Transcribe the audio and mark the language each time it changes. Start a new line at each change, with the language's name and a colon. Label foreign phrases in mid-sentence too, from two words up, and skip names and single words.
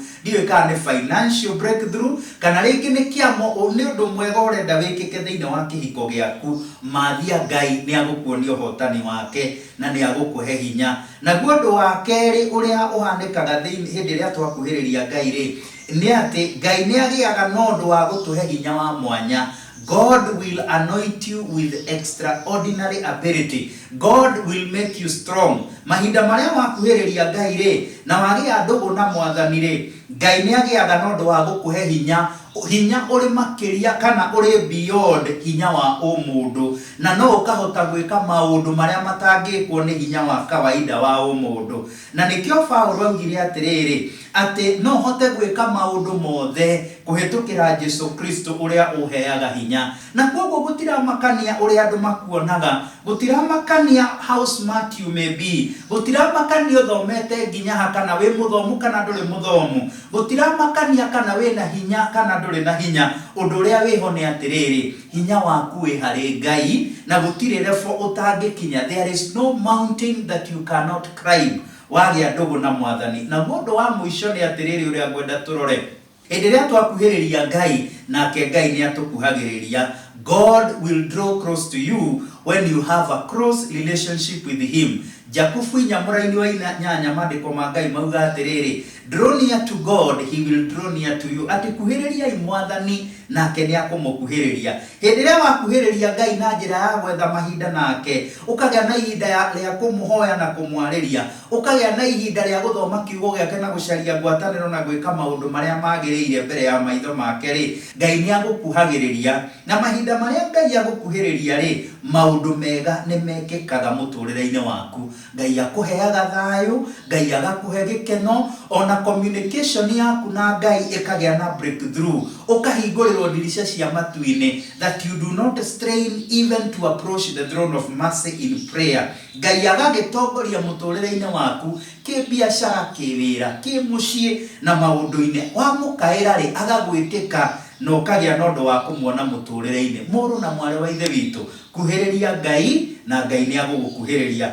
Kikuyu: Ndiwe kana ni
English: financial breakthrough
Kikuyu: kana ringi ni kiamo ni undu mwega urenda wikike thiini wa kihiko giaku, mathia Ngai ni agukuonia uhotani wake na ni agukuhe hinya. Na guo undu wa keri uria uhanikaga thiini hindi ria twakuhiriria Ngai ri, ni ati Ngai ni agiaga no ndu wa gutuhe hinya wa mwanya.
English: God will anoint you with extraordinary ability. God will make you strong.
Kikuyu: Mahinda maria wakuhiriria Ngai ri na wagia ndugu na mwathani ri, Ngai ni agiaga no ndu wa gukuhe hinya hinya uri makiria kana uri beyond hinya wa umundu, na no ukahota gwika maundu maria matangikwo ni hinya wa kawaida wa umundu. Na nikio Paulo augire atiriri ati no hote gwika maundu mothe kuhitukira Jesu Kristo uria uheaga hinya. Na koguo gutiramakania uria andu makuonaga, gutiramakania
English: how smart you may be,
Kikuyu: gutiramakania uthomete nginya ha kana wi muthomu kana nduri muthomu, gutiramakania kana wi na hinya kana nduri na hinya. Undu uria wiho ni atiriri hinya waku wi hari Ngai, na gutire level utangikinya.
English: There is no mountain that you cannot climb
Kikuyu: wagia ndugu na mwathani. Na mundu wa muisho ni atiriri uria ngwenda turore endelea twakuhiriria Ngai, nake Ngai ni atukuhagiriria.
English: God will draw close to you when you have a close relationship with him.
Kikuyu: Jakufu nyamuraini wa nyanya mandiko ma Ngai mauga atiriri,
English: draw near to God, he will draw near to you.
Kikuyu: Ati kuhiriria imwathani nake ni akumukuhiriria. Hendelea wakuhiriria Ngai na njira ya gwetha mahinda nake, ukagea na ihinda ya kumuhoya na kumwariria, ukagea na ihinda ya guthoma kiugo giake na gucaria ngwataniro na gwika maundu maria magiriire mbere ya maitho make ri, Ngai ni agukuhagiriria. Na mahinda maria Ngai agukuhiriria ri, maundu mega ni mekikaga muturire-ini waku. Ngai akuheaga thayu, Ngai agakuhe gikeno, ona communication yaku na Ngai ikagea na breakthrough, ukahingũrĩrwo ndirisha cia matu-inĩ,
English: that you do not strain even to approach the throne of mercy in prayer.
Kikuyu: Ngai agagĩtongoria mũtũrĩre-inĩ waku kĩbiacara, kĩwĩra, kĩmuciĩ na maũndũ-inĩ. Wamũkaĩra rĩ, agagwĩtĩka na ukagĩa na ũndũ wa kũmuona mũtũrĩre-inĩ. Mũrũ na mwarĩ wa ithe witũ, kuhĩrĩria Ngai na Ngai ni agũgũkuhĩrĩria.